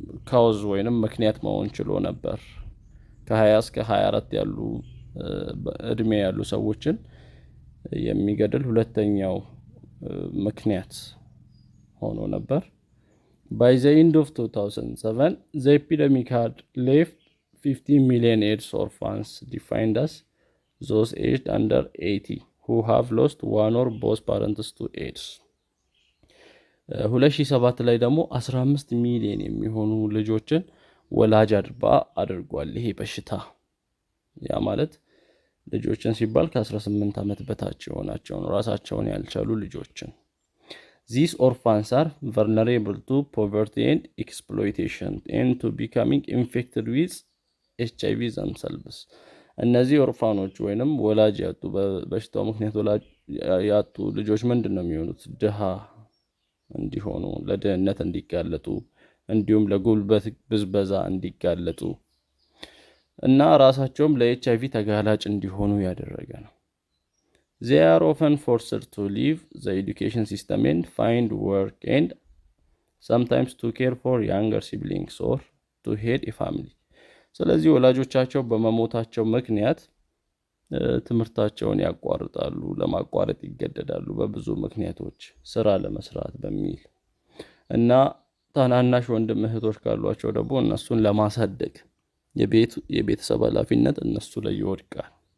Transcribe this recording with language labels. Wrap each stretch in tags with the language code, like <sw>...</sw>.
<am>ካውዝ ወይንም ምክንያት መሆን ችሎ ነበር። ከ20 እስከ 24 ያሉ እድሜ ያሉ ሰዎችን የሚገድል ሁለተኛው ምክንያት ሆኖ ነበር።</am> <en>By the end of 2007, the epidemic had left 15 million AIDS orphans defined as those aged under 80 who have lost one or both parents to AIDS.</en> <am>2007 ላይ ደግሞ 15 ሚሊዮን የሚሆኑ ልጆችን ወላጅ አልባ አድርጓል ይሄ በሽታ። ያ ማለት ልጆችን ሲባል ከ18 ዓመት በታች የሆናቸውን ራሳቸውን ያልቻሉ ልጆችን።</am> <en>These orphans are vulnerable to poverty and exploitation and to becoming infected with HIV themselves.</en> <am>እነዚህ ኦርፋኖች ወይንም ወላጅ ያጡ በበሽታው ምክንያት ወላጅ ያጡ ልጆች ምንድነው የሚሆኑት? ድሃ እንዲሆኑ፣ ለድህነት እንዲጋለጡ፣ እንዲሁም ለጉልበት ብዝበዛ እንዲጋለጡ እና ራሳቸውም ለኤችአይቪ ተጋላጭ እንዲሆኑ ያደረገ ነው።</am> <en>They are often forced to leave the education system and find work and sometimes to care for younger siblings or to head a family.</en> <am>ስለዚህ ወላጆቻቸው በመሞታቸው ምክንያት ትምህርታቸውን ያቋርጣሉ፣ ለማቋረጥ ይገደዳሉ በብዙ ምክንያቶች ስራ ለመስራት በሚል እና ታናናሽ ወንድም እህቶች ካሏቸው ደግሞ እነሱን ለማሳደግ የቤተሰብ ኃላፊነት እነሱ ላይ ይወድቃል።</am>